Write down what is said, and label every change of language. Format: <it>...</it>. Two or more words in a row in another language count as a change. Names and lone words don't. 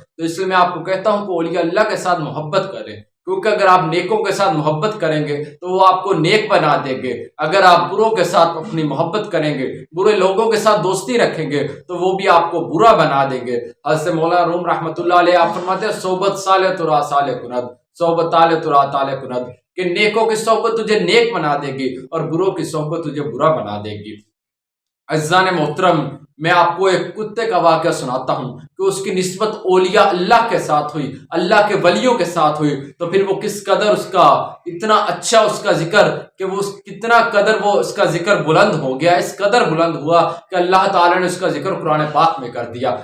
<ur>تو اس لیے میں آپ کو کہتا ہوں کہ اولیاء اللہ کے ساتھ محبت کریں، کیونکہ اگر آپ نیکوں کے ساتھ محبت کریں گے تو وہ آپ کو نیک بنا دیں گے۔ اگر آپ بروں کے ساتھ اپنی محبت کریں گے، برے لوگوں کے ساتھ دوستی رکھیں گے تو وہ بھی آپ کو برا بنا دیں گے۔ حضرت مولانا روم رحمۃ اللہ علیہ آپ فرماتے ہیں</ur> <fa>صحبت صالح ترا صالح کند، صحبت طالح ترا طالح کند،</fa> <ur>کہ نیکوں کی صحبت تجھے نیک بنا دے گی اور بروں کی صحبت تجھے برا بنا دے گی۔ عزیزان محترم، میں آپ کو ایک کتے کا واقعہ سناتا ہوں کہ اس کی نسبت اولیاء اللہ کے ساتھ ہوئی، اللہ کے ولیوں کے ساتھ ہوئی، تو پھر وہ کس قدر اس کا اتنا اچھا اس کا ذکر کہ وہ کتنا قدر وہ اس کا ذکر بلند ہو گیا، اس قدر بلند ہوا کہ اللہ تعالیٰ نے اس کا ذکر قرآن پاک میں کر دیا۔</ur>